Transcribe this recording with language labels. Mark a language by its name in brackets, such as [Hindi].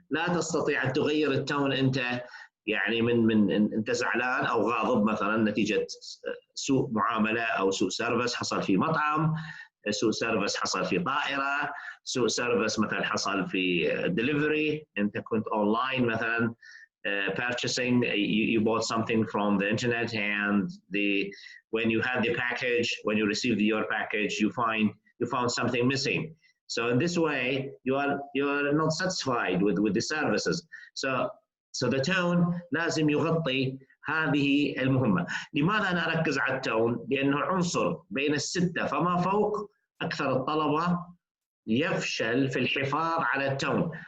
[Arabic] لا تستطيع أن تغير التون أنت، يعني من أنت زعلان أو غاضب مثلا نتيجة سوء معاملة أو سوء سيرفيس حصل في مطعم، سوء سيرفيس حصل في طائرة، سوء سيرفيس مثلا حصل في delivery، أنت كنت online مثلا purchasing, [English] you bought something from the internet and when you had the package, when you received your package, you found something missing. So in this way, you are not satisfied with the services. So the tone [Arabic] لازم يغطي هذه المهمة. لماذا أنا أركز على التون؟ لأنه عنصر بين الستة فما فوق أكثر الطلبة يفشل في الحفاظ على التون.